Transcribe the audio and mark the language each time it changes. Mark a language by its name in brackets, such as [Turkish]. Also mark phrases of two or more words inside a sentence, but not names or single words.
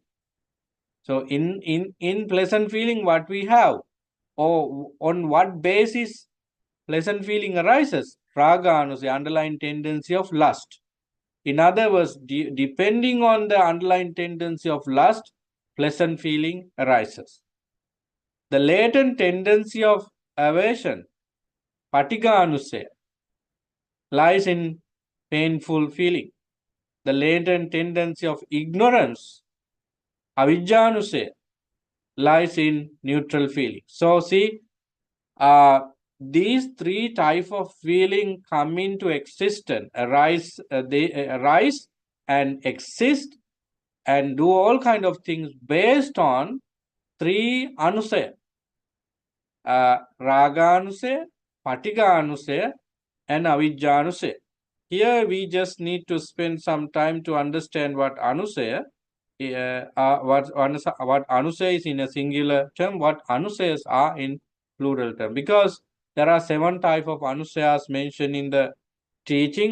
[English] So in pleasant feeling, what we have, or on what basis pleasant feeling arises? [Pali] Raga anusaya, [English] underlying tendency of lust. In other words, depending on the underlying tendency of lust, pleasant feeling arises. The latent tendency of aversion, [Pali] patigha anusaya, [English] lies in painful feeling. The latent tendency of ignorance, avijjanusaya, lies in neutral feeling. So see, these three type of feeling come into existence, they arise and exist and do all kind of things based on three [Pali] anusaya, raganusaya, patiganusaya, [English] and avijjanusaya. Here we just need to spend some time to understand what anusaya, what anusaya is in a singular term, what anusayas are in plural term, because there are 7 type of anusayas mentioned in the teaching.